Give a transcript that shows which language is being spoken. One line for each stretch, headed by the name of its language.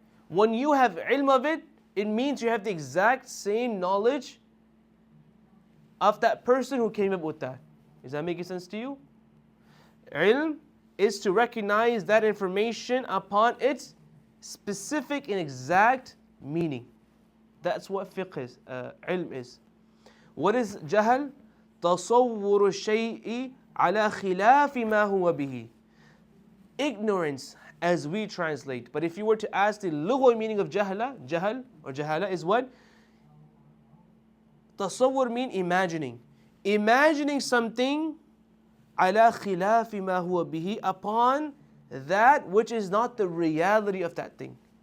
English: When you have ilm of it, it means you have the exact same knowledge of that person who came up with that. Is that making sense to you? Ilm is to recognize that information upon its specific and exact meaning. That's what fiqh is, ilm is. What is jahl?
Arabic: تصور الشيء على خلاف ما هو به.
English: Ignorance, as we translate. But if you were to ask the lughawi meaning of jahl or jahala is what? Tasawwur mean imagining. Imagining something على خلاف ما هو به, upon that which is not the reality of that thing.